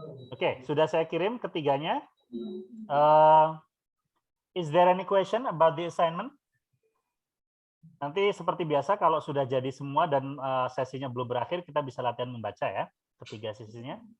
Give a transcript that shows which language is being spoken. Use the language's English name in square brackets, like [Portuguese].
[Indonesian] Oke, sudah saya kirim ketiganya. [English] Is there any question about the assignment? [Indonesian] Nanti seperti biasa kalau sudah jadi semua dan sesinya belum berakhir, kita bisa latihan membaca ya, ketiga sesinya.